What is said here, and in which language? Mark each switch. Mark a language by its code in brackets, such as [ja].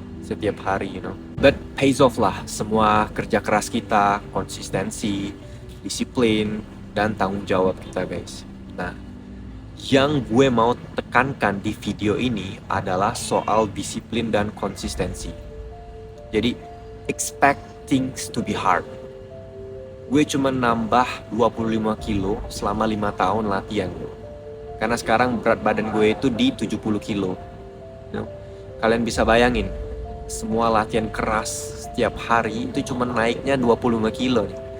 [id] setiap hari, But pays off lah, semua kerja keras kita, konsistensi, disiplin, dan tanggung jawab kita, guys. Nah, yang gue mau tekankan di video ini adalah soal disiplin dan konsistensi. [en] Jadi, expect things to be hard. [id] Gue cuma nambah 25 kilo selama 5 tahun latihan. Karena sekarang berat badan gue itu di 70 kilo. Kalian bisa bayangin, semua latihan keras setiap hari itu cuma naiknya 25 kilo nih.